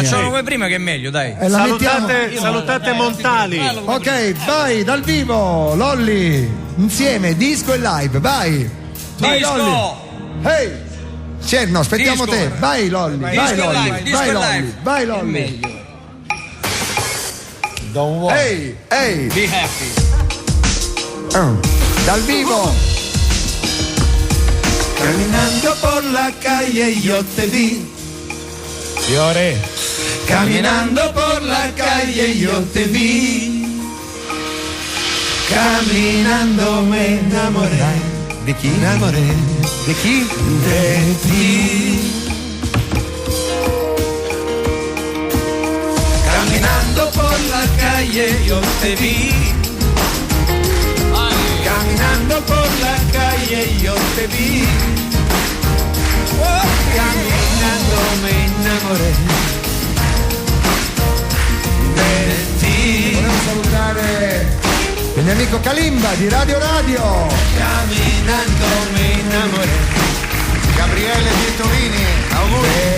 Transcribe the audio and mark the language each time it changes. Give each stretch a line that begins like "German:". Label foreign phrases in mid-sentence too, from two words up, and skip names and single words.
Italian: Facciamo come prima che è meglio, dai. Salutate Montali. Ok, vai dal vivo, Lolli. Insieme, disco e live, vai. Vai, disco. Lolli. No, aspettiamo disco. te. Vai Lolli. Vai Lolli.
English: Don't worry. Hey. Be happy.
Italian: Dal vivo.
Spanish: Caminando por la calle yo te vi.
Italian: Fiore.
Spanish: Caminando por la calle yo te vi. Caminando me enamoré.
Italian: Di chi? Di chi?
Spanish: De ti. Caminando por la calle yo te vi. Caminando por la calle yo te vi. Caminando me enamoré de ti.
Italian: Volevo salutare il mio amico Kalimba di Radio.
Spanish: Caminando me enamoré.
Italian: Gabriele Pietolini, auguri.